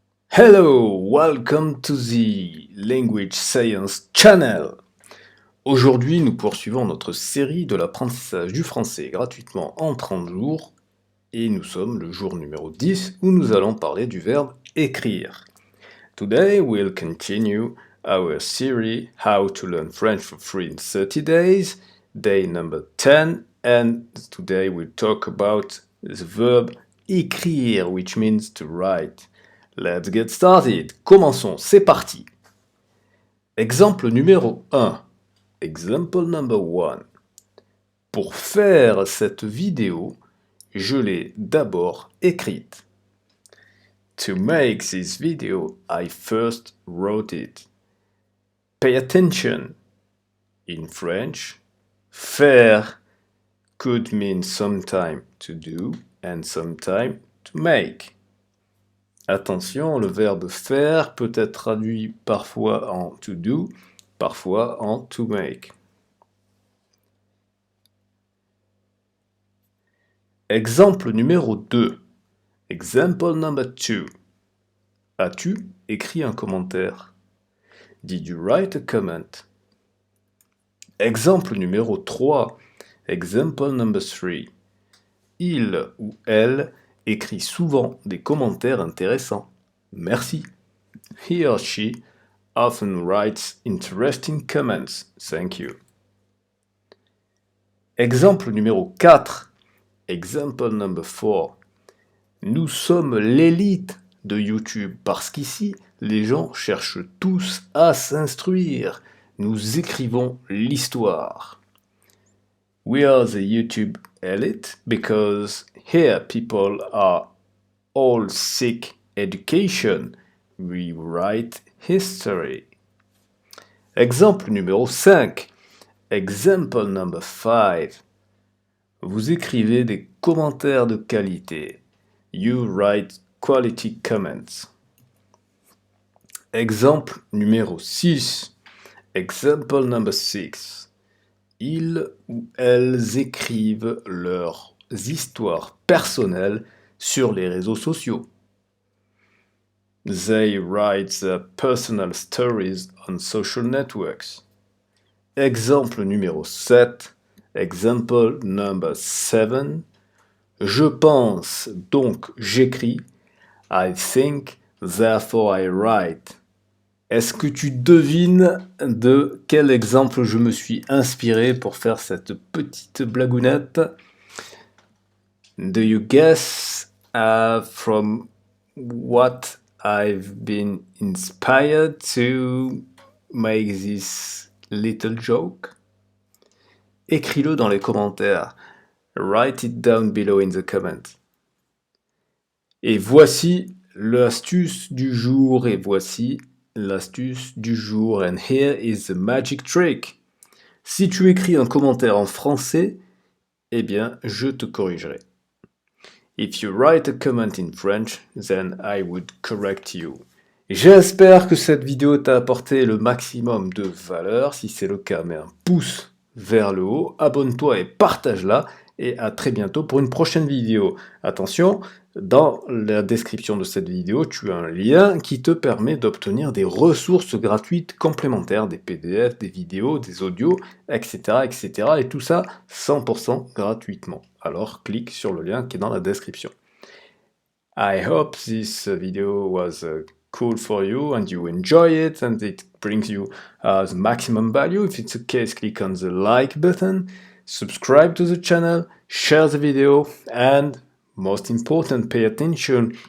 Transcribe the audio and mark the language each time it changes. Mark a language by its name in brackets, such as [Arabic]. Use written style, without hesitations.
[English] Hello, welcome to the Language Science channel. [French] Aujourd'hui, nous poursuivons notre série de l'apprentissage du français gratuitement en 30 jours et nous sommes le jour numéro 10 où nous allons parler du verbe écrire. [English] Today, we'll continue our series How to Learn French for Free in 30 Days, day number 10. And today we'll talk about the verb écrire, which means to write. Let's get started. [French] Commençons, c'est parti. Exemple numéro 1. [English] Example number 1. [French] Pour faire cette vidéo, je l'ai d'abord écrite. [English] To make this video, I first wrote it. Pay attention. In French, faire could mean sometime to do and sometime to make. [French] Attention, le verbe faire peut être traduit parfois en to do, parfois en to make. Exemple numéro 2. [English] Example number 2. [French] As-tu écrit un commentaire? [English] Did you write a comment? [French] Exemple numéro 3. [English] Example number 3. [French] Il ou elle écrit souvent des commentaires intéressants. Merci. [English] He or she often writes interesting comments. Thank you. [French] Exemple numéro 4. [English] Example number 4. [French] Nous sommes l'élite de YouTube parce qu'ici, les gens cherchent tous à s'instruire. Nous écrivons l'histoire. [English] We are the YouTube elite because here people are all seek education. We write history. [French] Exemple numéro 5. [English] Example number 5. [French] Vous écrivez des commentaires de qualité. [English] You write quality comments. [French] Exemple numéro 6. [English] Example number 6. [French] Ils ou elles écrivent leurs histoires personnelles sur les réseaux sociaux. [English] They write their personal stories on social networks. [French] Exemple numéro 7. [English] Example number 7. [French] Je pense, donc j'écris. [English] I think, therefore I write. [French] Est-ce que tu devines de quel exemple je me suis inspiré pour faire cette petite blagounette? [English] Do you guess from what I've been inspired to make this little joke? [French] Écris-le dans les commentaires. [English] Write it down below in the comments. [French] Et voici l'astuce du jour et voici l'astuce du jour, [English] and here is the magic trick. [French] Si tu écris un commentaire en français, eh bien, je te corrigerai. [English] If you write a comment in French, then I would correct you. [French] J'espère que cette vidéo t'a apporté le maximum de valeur. Si c'est le cas, mets un pouce vers le haut, abonne-toi et partage-la. Et à très bientôt pour une prochaine vidéo. Attention, dans la description de cette vidéo, tu as un lien qui te permet d'obtenir des ressources gratuites complémentaires, des PDF, des vidéos, des audios, etc. etc. et tout ça 100% gratuitement. Alors clique sur le lien qui est dans la description. [English] I hope this video was cool for you and you enjoy it and it brings you the maximum value. If it's the case, click on the like button. Subscribe to the channel, share the video, and most important, pay attention.